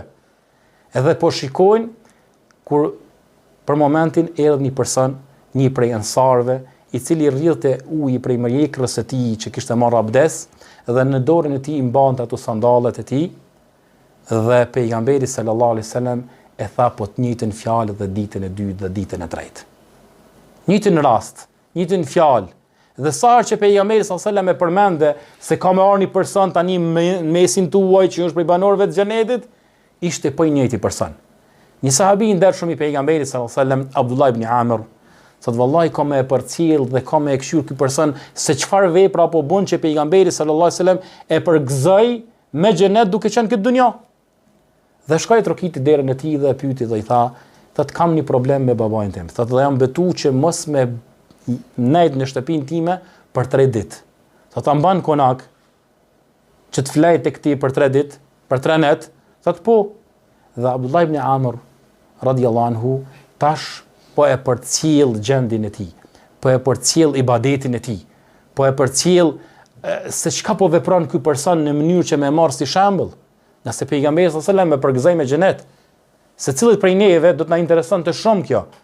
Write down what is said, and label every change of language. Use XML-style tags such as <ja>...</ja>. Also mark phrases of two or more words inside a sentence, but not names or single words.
<sq>Edhe po shikojnë kur për momentin erdhi një person, një prej ansarëve, i cili rrjedhte uji prej mjekrës së tij që kishte marrë abdes, dhe në dorën e tij i mbante ato sandallet e tij, dhe pejgamberi</sq> <ar>صلى الله عليه وسلم</ar> <sq>e tha po të njëjtën fjalë dhe ditën e dytë dhe ditën e tretë. Njëjtën rast, njëjtën fjalë. Dhe sa herë që pejgamberi</sq> <ar>صلى الله عليه وسلم</ar> <sq>e përmende se ka më ardhur një person tani në mesin tuaj që është prej banorëve të xhenetit, ishte po i njëjti person. Një sahabi i ndershëm i pejgamberit</sq> <ar>صلى الله عليه وسلم,</ar> <sq>Abdullah ibn Amr, thot vallahi ka më e përcjell dhe ka më e këshir ky person se çfarë vepra apo bën që pejgamberi</sq> <ar>صلى الله عليه وسلم</ar> <sq>e përgëzoi me xhenet duke qenë këtë dunjë. Dhe shkoi trokiti derën e tij dhe e pyeti dhe i tha, thot kam një problem me babain tim. Thot dhe jam betu që mos me nejt në shtëpinë time për 3 ditë. Thot ta mban konak që të flej tek ti për 3 ditë, për 3 net. Thot po. Dhe Abdullah ibn Amr</sq> <ar>رضي الله عنه</ar> <sq>tash po e përcjell gjendin e tij, po e përcjell ibadetin e tij, po e përcjell se çka po vepron ky person në mënyrë që më marr si shembull. Nëse pejgamberi</sq> <ar>صلى الله عليه وسلم</ar> <sq>me përgëzoi me xhenet, se cilët prej neve do të na interesonte shumë kjo.</sq>